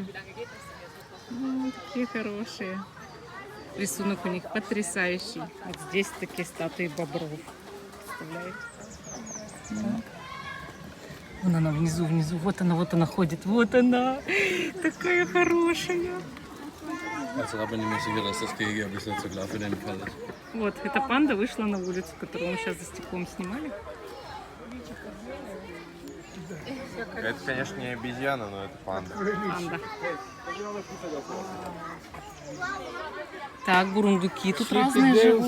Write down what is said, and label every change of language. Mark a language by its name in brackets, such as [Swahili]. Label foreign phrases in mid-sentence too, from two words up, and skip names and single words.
[Russian] Ну, такие хорошие. Рисунок у них потрясающий. Вот здесь такие статуи бобров. Представляете? Так. Вон она внизу, внизу. Вот она ходит. Вот она. Такая хорошая. [German] Also da bin ich mir sicher, dass das Gehege ein bisschen zu klar für den Fall ist. [Russian] Вот, эта панда вышла на улицу, которую мы сейчас за стеклом снимали. Это, конечно, не обезьяна, но это панда. Панда. Так, бурундуки тут разные живут.